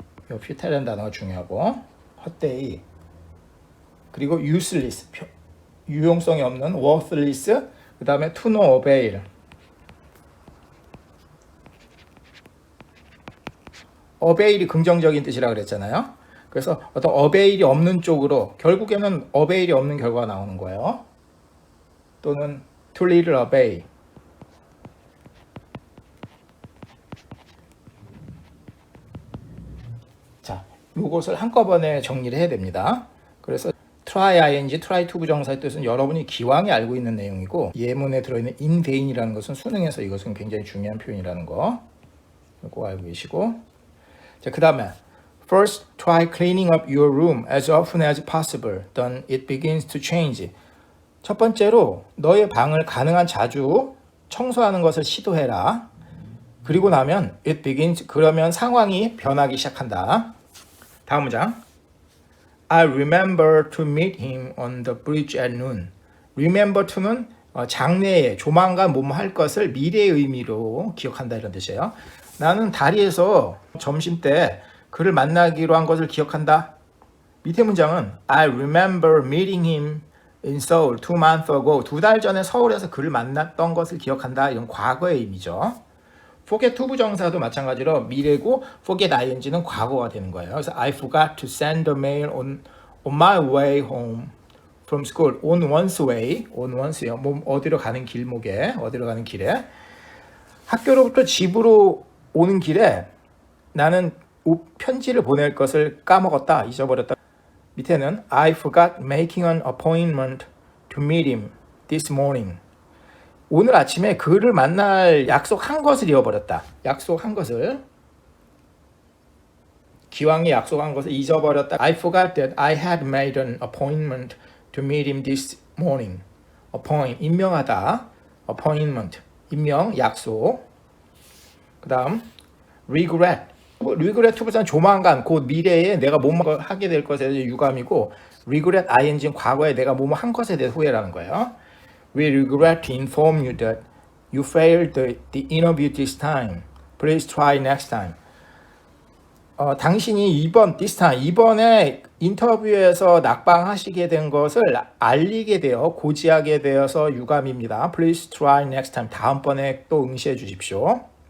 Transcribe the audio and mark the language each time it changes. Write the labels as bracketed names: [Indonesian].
[Korean] 이 futile 단어가 중요하고, 헛되이. 그리고 useless, 유용성이 없는, worthless, 그 다음에 to no avail. 어베일이 긍정적인 뜻이라 그랬잖아요. 그래서 어떤 어베일이 없는 쪽으로, 결국에는 어베일이 없는 결과가 나오는 거예요. 또는 [English] too little avail. [Korean] 자, 이것을 한꺼번에 정리를 해야 됩니다. 그래서 try ing, try to 부정사의 뜻은 여러분이 기왕에 알고 있는 내용이고, 예문에 들어있는 in vain이라는 것은 수능에서 이것은 굉장히 중요한 표현이라는 거 꼭 알고 계시고, 자, 그 다음에 [English] First, try cleaning up your room as often as possible. Then it begins to change. [Korean] 첫 번째로 너의 방을 가능한 자주 청소하는 것을 시도해라. 그리고 나면 it begins, 그러면 상황이 변하기 시작한다. 다음 문장. [English] I remember to meet him on the bridge at noon. [Korean] Remember to는 장래에, 조만간 뭐뭐 할 것을 미래의 의미로 기억한다, 이런 뜻이에요. 나는 다리에서 점심 때 그를 만나기로 한 것을 기억한다. 밑에 문장은 [English] I remember meeting him in Seoul 2 months ago. [Korean] 2달 전에 서울에서 그를 만났던 것을 기억한다. 이런 과거의 의미죠. forget to 부정사도 마찬가지로 미래고, forget ing는 과거가 되는 거예요. 그래서 [English] I forgot to send a mail on my way home from school. on one's way, on one's요. [Korean] 뭐 어디로 가는 길목에, 어디로 가는 길에. 학교로부터 집으로 오는 길에 나는 편지를 보낼 것을 까먹었다, 잊어버렸다. [English] 밑에는 I forgot making an appointment to meet him this morning. [Korean] 오늘 아침에 그를 만날 약속한 것을 잃어버렸다. 약속한 것을, 기왕에 약속한 것을 잊어버렸다. [English] I forgot that I had made an appointment to meet him this morning. [Korean] appoint, 임명하다. appointment, 임명, 약속. 그 다음 regret. regret 부사는 조만간, 곧 미래에 내가 뭐뭐 하게 될 것에 대해 유감이고, regret ing는 과거에 내가 뭐뭐 한 것에 대해 후회라는 거예요. [English] We regret to inform you that you failed the interview this time. Please try next time. [Korean] 당신이 이번에 인터뷰에서 낙방하시게 된 것을 알리게 되어, 고지하게 되어서 유감입니다. [English] Please try next time. [Korean] 다음번에 또 응시해 주십시오.